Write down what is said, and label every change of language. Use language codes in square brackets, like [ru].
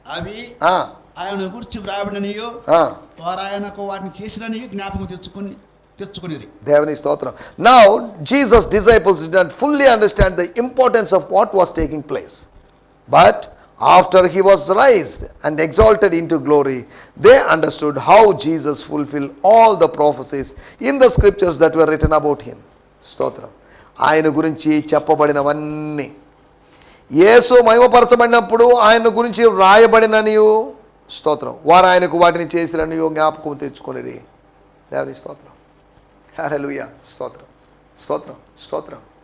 [te] అవి ఆయన గురించి వ్రాయబడినయో వారు ఆయనకు వాటిని చేసినని జ్ఞాపకం తెచ్చుకొని దేవుని స్తోత్రం. [en] Now Jesus' disciples did not fully understand the importance of what was taking place, but after he was raised and exalted into glory, they understood how Jesus fulfilled all the prophecies in the scriptures that were written about him. [te] స్తోత్రం. ఆయన గురించి చెప్పబడినవన్నీ, యేసు మహిమపరచబడినప్పుడు ఆయన గురించి రాయబడిననియు, స్తోత్రం, వారు ఆయనకు వాటిని చేసిరనియో జ్ఞాపకం తెచ్చుకొనిరి. దేవుని స్తోత్రం. హల్లెలూయా, స్తోత్రం, స్తోత్రం, స్తోత్రం.